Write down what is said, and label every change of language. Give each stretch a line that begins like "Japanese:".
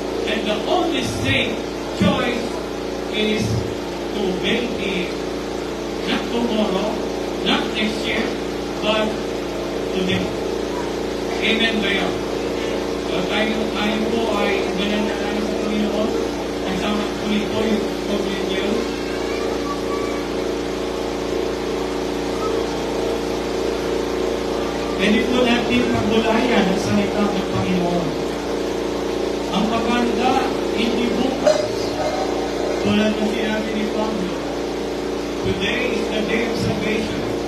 English: And the only safe choice is to obey Him. Not tomorrow, not next year, but today.
Filipino: Amen ba yun? So tayo po ay mananalangin sa Panginoon. Kasama tuloy ko yung pag-ulit niyo. Pwede po natin pagbulayan ang salita ng Panginoon. Ang maganda, hindi bukas. Tulad ng sinabi ni Pablo,
English: today is the day of salvation.